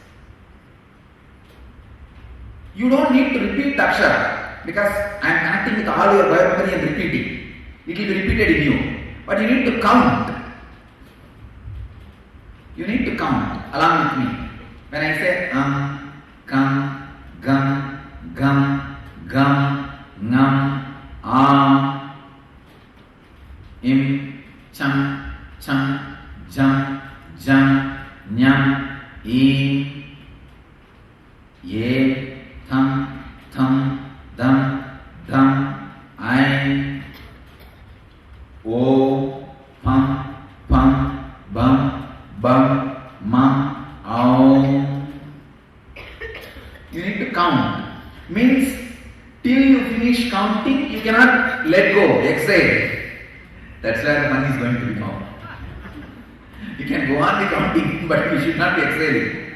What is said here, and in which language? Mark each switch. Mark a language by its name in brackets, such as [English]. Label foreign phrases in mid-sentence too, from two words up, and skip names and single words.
[English] You don't need to repeat the akshara because I am connecting with all your biomemory and repeating. It will be repeated in you. But you need to count. You need to count along with me. When I say [Sanskrit] kam, gam, gam, gam, ngam, im, cham, cham, jam, jam, nyam, im, ye, tham, tham, dam, dam, ain, o, pam, pam, bam, bam, mam, aum. [English] You need to count. Means till you finish counting, you cannot let go, exhale. That's where the money is going to be found. You can go on the counting, but you should not be exhaling.